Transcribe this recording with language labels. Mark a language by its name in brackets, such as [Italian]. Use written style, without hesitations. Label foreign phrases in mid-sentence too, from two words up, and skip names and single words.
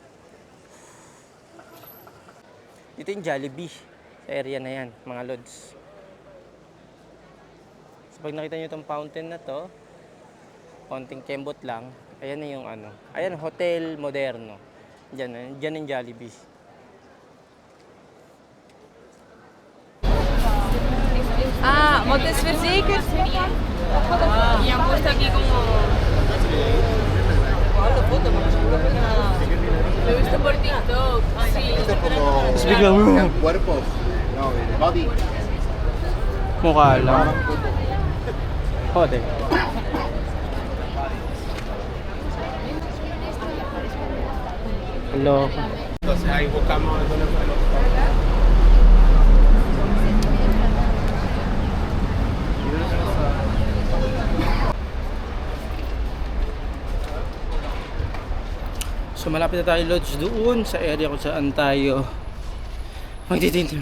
[Filipino] Dito yung Jollibee. Sa area na yan, mga lods. So, pag nakita nyo itong fountain na to, konting kembot lang, ayan na yung ano. Ayan, Hotel Moderno. Diyan yung Jollibee. Ah, ¿motes verzekerd? [Spanish] Y han puesto aquí como... Lo he visto por TikTok, sí. El cuerpo, no, el body. [Filipino] Mukha lang. Hotel. [English] Hello. [Spanish] Entonces ahí buscamos alguna. [Filipino] So malapit na tayo lodge doon sa area kung saan tayo magtitintim.